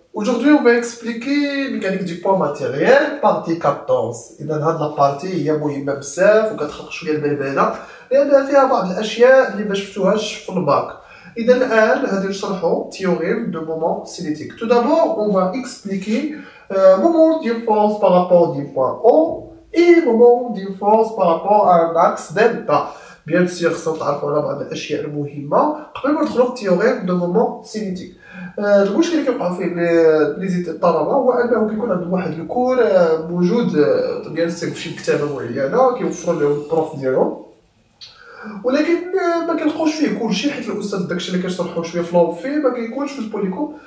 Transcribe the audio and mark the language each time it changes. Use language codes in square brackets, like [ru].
[fr] Aujourd'hui on va expliquer mécanique du poids matériel partie 14. [ar] إذا هاد لابارتي هي مهمة بزاف وكتخلق شوية البلبلة لأنها فيها بعض الأشياء اللي ما شفتوهاش في الباك. إذا الآن غادي نشرحو théorème de moment cinétique. [fr] Tout d'abord on va expliquer moment d'une force par rapport d'un point O et moment d'une force par rapport à un axe delta. Bien sûr [ar] خصنا نتعرفوا على بعض الأشياء المهمة قبل ما ندخلو في théorème de moment cinétique. المشكل اللي كيوقع فيه الطلبه هو انه كيكون عندهم واحد الكور موجود ديال الصيف في شي مكتبه معينه كيوفروا لهم البروف ديالهم، ولكن ما كنلقاوش فيه كلشي حيت الاستاذ داكشي اللي كيشرحوا شويه في لونفي ما كيكونش في البوليكوم.